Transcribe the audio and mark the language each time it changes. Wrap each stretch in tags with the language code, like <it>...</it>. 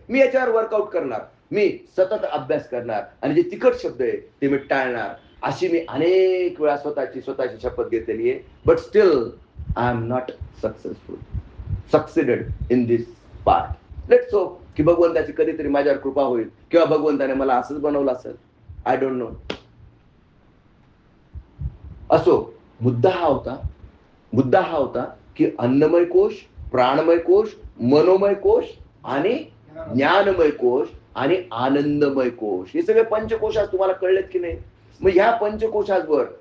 <mr>मी याच्यावर वर्कआउट करणार, मी सतत अभ्यास करणार, आणि जे तिखट शब्द आहे ते मी टाळणार. अशी मी अनेक वेळा स्वतःची शपथ घेतलेली आहे.</mr> <en>But still I am not succeeded in this part. Let's hope</en> <mr>की भगवंताची कधीतरी माझ्यावर कृपा होईल, किंवा भगवंताने मला असंच बनवलं असेल.</mr> <en>I don't know.</en> <mr>असो, मुद्दा हा होता की अन्नमय कोश, प्राणमय कोश, मनोमय कोश आणि ज्ञानमय कोश आणि आनंदमय कोश, हे सगळे पंचकोश आज तुम्हाला कळलेत की नाही? मग ह्या पंचकोशांवर</mr>